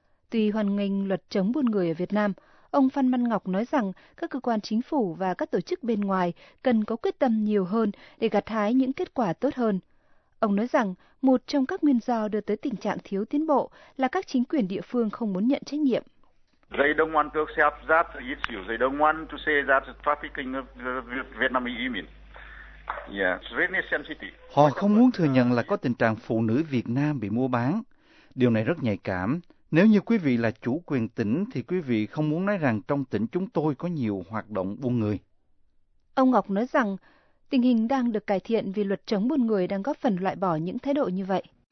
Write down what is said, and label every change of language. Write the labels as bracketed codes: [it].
[vi] Tuy hoan nghênh luật chống buôn người ở Việt Nam, ông Phan Văn Ngọc nói rằng các cơ quan chính phủ và các tổ chức bên ngoài cần có quyết tâm nhiều hơn để gặt hái những kết quả tốt hơn. Ông nói rằng một trong các nguyên do đưa tới tình trạng thiếu tiến bộ là các chính quyền địa phương không muốn nhận trách nhiệm. [en] They don't want to accept that issue. They don't want to say that the trafficking of Vietnamese women. Yeah, it's really sensitive. [vi] Họ không muốn thừa nhận là có tình trạng phụ nữ Việt Nam bị mua bán. Điều này rất nhạy cảm. Nếu như quý vị là chủ quyền tỉnh thì quý vị không muốn nói rằng trong tỉnh chúng tôi có nhiều hoạt động buôn người. Ông Ngọc nói rằng tình hình đang được cải thiện vì luật chống buôn người đang góp phần loại bỏ những thái độ như vậy.